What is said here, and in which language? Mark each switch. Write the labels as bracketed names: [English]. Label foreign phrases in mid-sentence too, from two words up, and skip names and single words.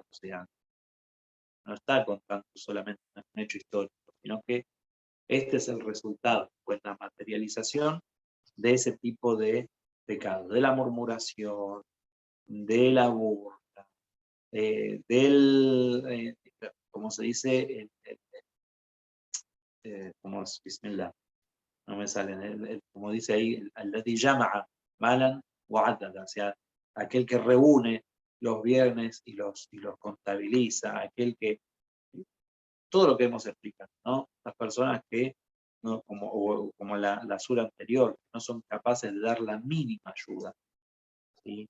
[Spanish] O sea, no está contando solamente un hecho histórico, sino que este es el resultado, pues la materialización de ese tipo de pecados, de la murmuración, de la burla, como se dice, como es, bismillah, no me salen, como dice ahí, [Arabic] الذي جمع مالا وعدده, [Spanish] o sea, aquel que reúne los bienes y los contabiliza, aquel que, todo lo que hemos explicado, ¿no? Las personas que, ¿no?, como la sura anterior, no son capaces de dar la mínima ayuda, ¿sí?